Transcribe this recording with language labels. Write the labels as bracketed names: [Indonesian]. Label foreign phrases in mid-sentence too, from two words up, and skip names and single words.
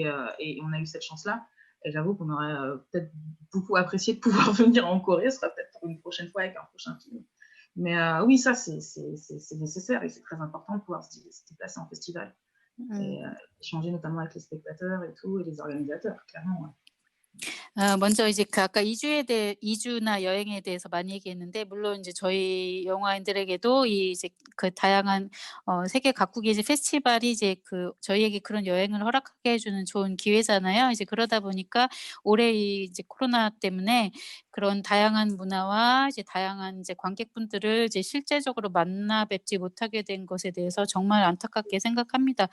[French] Et on a eu cette chance-là. Et j'avoue qu'on aurait peut-être beaucoup apprécié de pouvoir venir en Corée. Ce sera peut-être pour une prochaine fois avec un prochain film. Mais oui, ça, c'est nécessaire et c'est très important de pouvoir se déplacer en festival. Et échanger notamment avec les spectateurs et tout, et les organisateurs, clairement. Ouais. [Korean] 먼저 이제 아까 이주나 여행에 대해서 많이 얘기했는데 물론 이제 저희 영화인들에게도 이제 그 다양한 세계 각국의 이제 페스티벌이 이제 저희에게 그런 여행을 허락하게 해주는 좋은 기회잖아요. 이제 그러다 보니까 올해 이제 코로나 때문에 그런 다양한 문화와 이제 다양한 이제 관객분들을 이제 실제적으로 만나 뵙지 못하게 된 것에 대해서 정말 안타깝게 생각합니다.